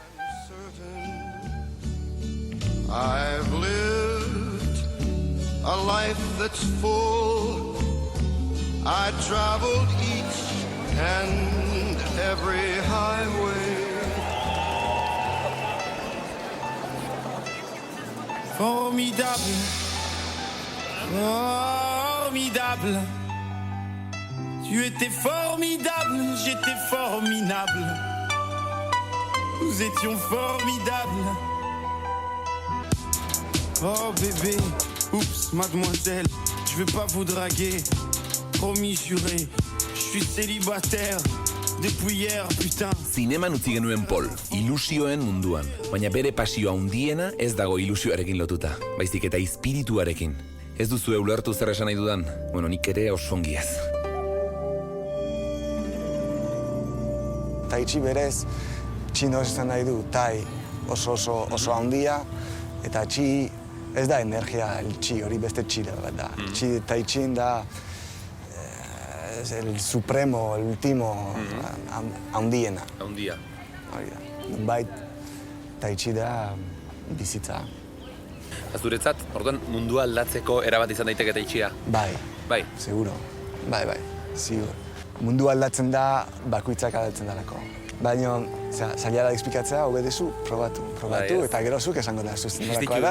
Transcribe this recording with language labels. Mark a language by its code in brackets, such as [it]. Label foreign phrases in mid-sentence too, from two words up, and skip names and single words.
[en] I've lived a life that's full. I traveled each and every highway. [fr] Formidable, formidable. Tu étais formidable, j'étais formidable. Nous étions formidables. Oh bébé, oups, mademoiselle, je veux pas vous draguer. Promis, juré, je suis célibataire depuis hier, putain. [eu] Zineman utzi genuen Pol, ilusioen munduan. Baina bere pasioa handiena ez dago ilusioarekin lotuta, baizik eta espirituarekin. Ez duzu ulertu zer esan nahi dudan? Bueno, nik ere oso ongi ez. Tai chi berez, txino esan nahi du, tai oso handia, eta chi ez da energia, [es] el chi, [eu] hori beste chi bat da. Tai chin da [es] el supremo, el último, [eu] handiena. Handia. Hori da. Bait, tai chi da bizitza. Azuretzat, orduan mundua aldatzeko erabat izan daiteke tai chia? Bai. Bai? Seguro. Bai, ziur. Mundua aldatzen da, bakoitzak aldatzen dalako. Baina, zaila da explikatzea, hobe dezu, probatu, eta gero zuk esango da zuzen nolakoa da.